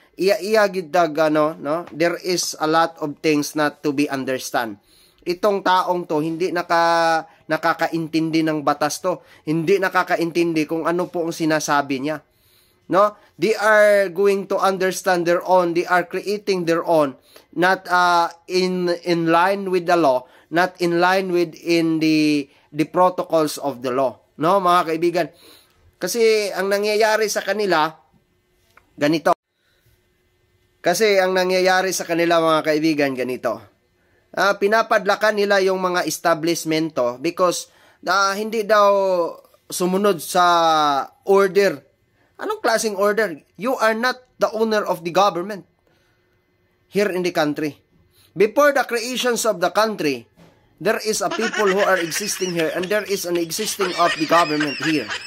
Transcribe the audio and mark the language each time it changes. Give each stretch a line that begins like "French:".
English: Iya gidag no, there is a lot of things not to be understand.
Filipino: Itong taong to hindi nakakaintindi ng batas to, hindi nakakaintindi kung ano po ang sinasabi niya.
English: No, they are going to understand their own, they are creating their own, not in line with the law, not in line with the protocols of the law.
Filipino: No, mga kaibigan, kasi ang nangyayari sa kanila ganito. Kasi ang nangyayari sa kanila mga kaibigan ganito. Pinapadlakan nila yung mga establishmento because hindi daw sumunod sa order. Anong klaseng order?
English: You are not the owner of the government here in the country. Before the creations of the country, there is a people who are existing here and there is an existing of the government here.